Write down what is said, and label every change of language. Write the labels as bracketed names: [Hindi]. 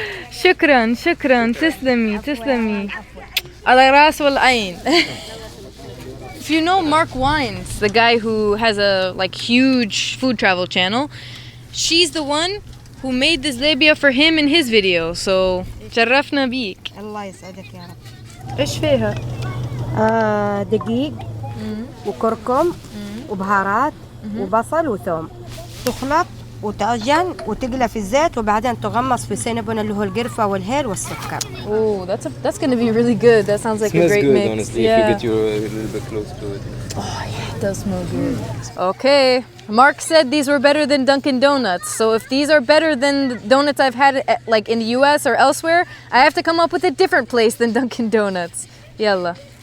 [Arabic] شكرا شكرا تسلمي تسلمي. على راس والعين. [English] If you know Mark Wines, the guy who has a huge food travel channel, she's the one who made this labia for him in his video. [Arabic] So شرفنا بيك. الله يسعدك يا رب. إيش فيها؟ دقيق وكركم وبهارات وبصل وثوم. تخلط وتعجن وتقلى في الزيت وبعدين تغمص في سينبون اللي هو القرفة والهيل والسكر. [English] Oh, that's gonna be really good. That sounds like a great good, mix. Honestly, yeah. if you get you a little bit close to it. Oh yeah, it does smell good. Okay, Mark said these were better than Dunkin' Donuts. So if these are better than the donuts I've had in the US or elsewhere, I have to come up with a different place than Dunkin' Donuts. Yalla.